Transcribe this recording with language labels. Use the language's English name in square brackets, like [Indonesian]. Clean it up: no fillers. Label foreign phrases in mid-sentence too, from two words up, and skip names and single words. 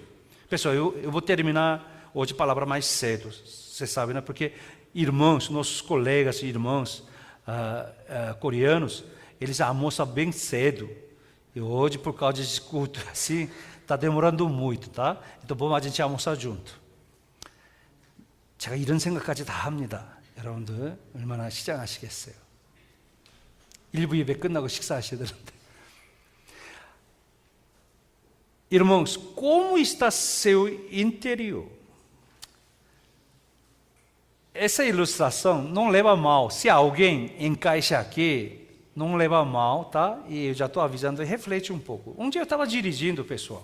[Portuguese] Pessoal, eu vou terminar hoje a palavra mais cedo. Você sabe, né? Porque irmãos, nossos colegas e irmãos coreanos, eles almoçam bem cedo. E hoje, por causa desse culto assim, está demorando muito, tá? Então vamos a gente almoçar junto. [Korean] 제가 이런 생각까지 다 합니다. 여러분들 얼마나 시장하시겠어요? 일부 예배 끝나고 식사하셔야 되는데. [Portuguese] Irmãos, como está seu interior? Essa ilustração não leva mal. Se alguém encaixa aqui, não leva mal, tá? E eu já estou avisando, reflete um pouco. Um dia eu estava dirigindo, pessoal.